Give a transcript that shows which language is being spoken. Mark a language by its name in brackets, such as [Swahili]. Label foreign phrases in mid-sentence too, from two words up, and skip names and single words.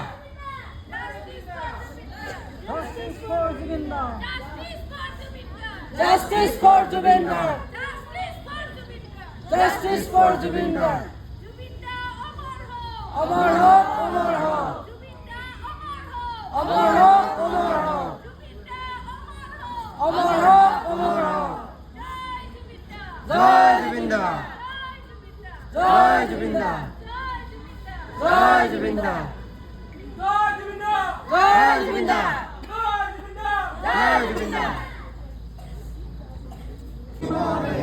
[English] Justice for Jubinder! Justice for Jubinder! [Hindi] अमर हो, अमर हो! अमर हो, अमर हो! अमर हो, अमर हो! जय जुबिंदा जय जुबिंदा जय जुबिंदा जय जुबिंदा जय जुबिंदा